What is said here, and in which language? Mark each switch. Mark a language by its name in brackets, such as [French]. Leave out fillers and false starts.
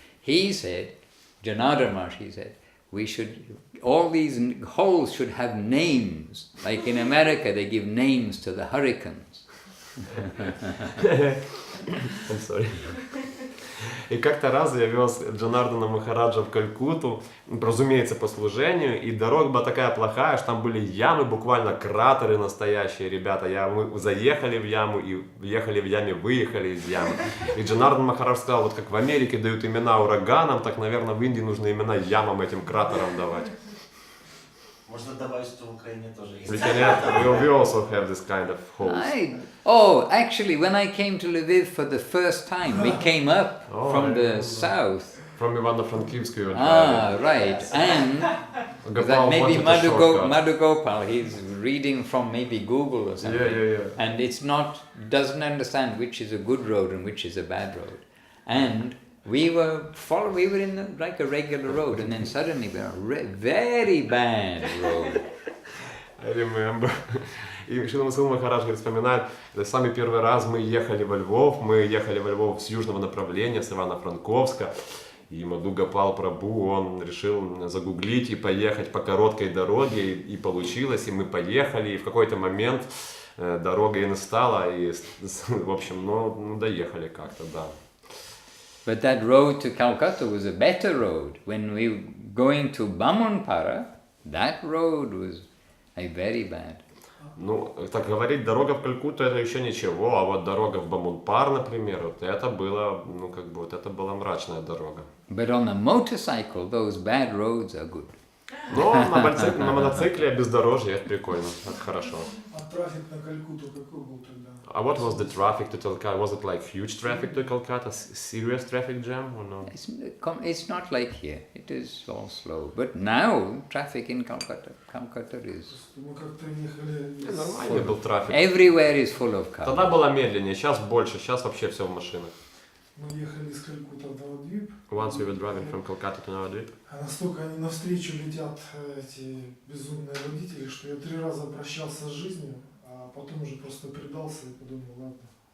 [English] He said, Janardhan Maharaj, he said, all these holes should have names. Like in America, they give names to the hurricanes. I'm sorry. [Russian] И как-то раз я вез Джанардана Махараджа в Калькутту, разумеется, по служению, и дорога была такая плохая, что там были ямы, буквально кратеры настоящие, ребята. Мы заехали в яму, и въехали в яме, выехали из ямы. И Джанардан Махарадж сказал, вот как в Америке дают имена ураганам, так, наверное, в Индии нужно имена ямам, этим кратерам давать. Можно добавить, что в Украине тоже есть. [English] We also have this kind of holes. Actually, when I came to Lviv for the first time, we came up from the south. From Ivano-Frankivsk you were driving. Right. And maybe Madhu Gopal, he's reading from maybe Google or something. Yeah. And doesn't understand which is a good road and which is a bad road. And we were in like a regular road, and then suddenly we were a very bad road. I remember. [Russian] И Шрила Махарадж говорит, вспоминает, это самый первый раз мы ехали во Львов с южного направления, с Ивано-Франковска, и Мадху Гопал Прабху, он решил загуглить и поехать по короткой дороге, и получилось, и мы поехали, и в какой-то момент дорога и настала, и, в общем, доехали как-то, да. [English] But that road to Calcutta was a better road. When we were going to Bamunpara, that road was very bad. [Russian] Ну, так говорить, дорога в Калькутту это еще ничего, а вот дорога в Бамунпар, например, вот это было, вот это была мрачная дорога. [English] But on a motorcycle, those bad roads are good. [Russian] Но на мотоцикле бездорожье, это прикольно, это хорошо. А трафик на Калькутту какой был тогда? [English] А what was the traffic to Calcutta? Was it like huge traffic to Calcutta, serious traffic jam or no? It's not like here. It is all slow. But now traffic in Calcutta is. [Russian] Мы как-то ехали. Нормальный был трафик. [English] Everywhere is full of cars. [Russian] Тогда было медленнее, сейчас больше, сейчас вообще все в машинах. Мы ехали из Калькутта в Навадвип. [English] Once we were driving from Calcutta to Navadvip. [Russian] А настолько они навстречу летят, эти безумные водители, что я 3 раза прощался с жизнью, а потом уже просто предался и подумал, ладно.